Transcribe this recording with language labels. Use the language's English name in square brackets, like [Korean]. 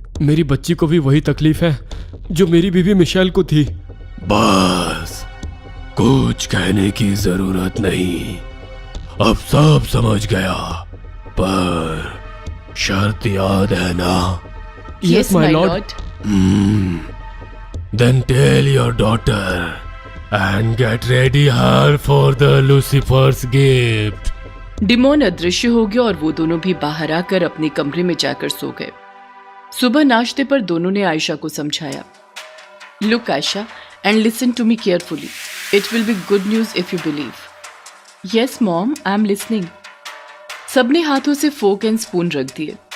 [Hindi] मेरी बच्ची को भी वही तकलीफ है जो मेरी बीवी मिशेल को थी। बस, कुछ कहने की जरूरत नहीं, अब सब समझ गया, पर शर्त याद है ना? [English] Yes, my lord. Then tell your daughter and get ready her for the Lucifer's gift. [Hindi] Demon अदृश्य हो गया और वो दोनों भी बाहर आकर अपने कमरे में जाकर सो गए। सुबह नाश्ते पर दोनों ने आयशा को समझाया, [English] Look Ayesha and listen to me carefully, it will be good news if you believe. Yes mom, I am listening. [Hindi] सबने हाथों से फोक एंड स्पून रख दिए।